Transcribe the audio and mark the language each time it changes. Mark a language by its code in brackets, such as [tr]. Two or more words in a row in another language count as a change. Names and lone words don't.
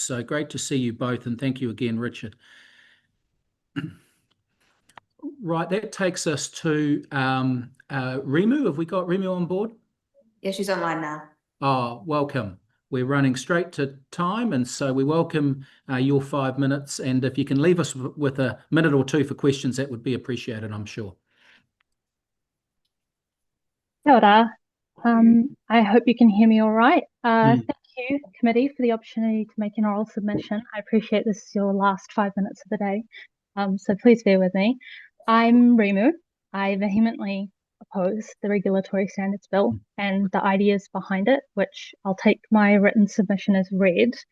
[en] So great to see you both, and thank you again, Richard. Right, that takes us to Rimu. Have we got Rimu on board? Yeah, she's online now. Oh, welcome. We're running straight to time, and so we welcome your 5 minutes. And if you can leave us with a minute or two for questions, that would be appreciated, I'm sure. [mi] Kia ora. [en] I hope you can hear me all right. Thank you, committee, for the opportunity to make an oral submission. I appreciate this is your last 5 minutes of the day, so please bear with me. I'm Rimu. I vehemently oppose the Regulatory Standards Bill and the ideas behind it, which I'll take my written submission as read.